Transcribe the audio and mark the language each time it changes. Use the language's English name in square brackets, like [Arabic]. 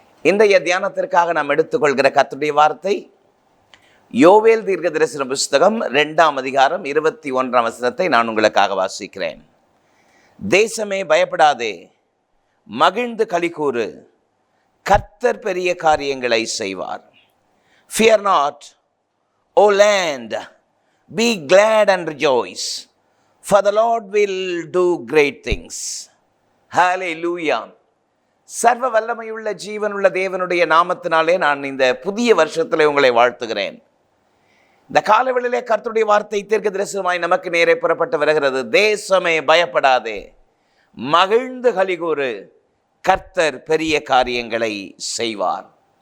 [Tamil] இன்றைய தியானத்திற்காக நாம் எடுத்துக்கொள்கிற கர்த்தருடைய வார்த்தை யோவேல் தீர்க்க தரிசன புஸ்தகம் 2ஆம் அதிகாரம் 21ஆம் வசனத்தை நான் உங்களுக்காக வாசிக்கிறேன். தேசமே பயப்படாதே, மகிழ்ந்து களிகூறு, கர்த்தர் பெரிய காரியங்களை செய்வார். [English] Fear not, O land, be glad and rejoice, for the Lord will do great things. Hallelujah. [Tamil] சர்வ வல்லமையுள்ள ஜீவனுள்ள தேவனுடைய நாமத்தினாலே நான் இந்த புதிய வருஷத்திலே உங்களை வாழ்த்துகிறேன். இந்த காலவெளியிலே கர்த்தருடைய வார்த்தை தீர்க்க தரிசனமாய் நமக்கு நேரே புறப்பட்டு வருகிறது. தேசமே பயப்படாதே, மகிழ்ந்து களிகூறு, கர்த்தர் பெரிய காரியங்களை செய்வார்.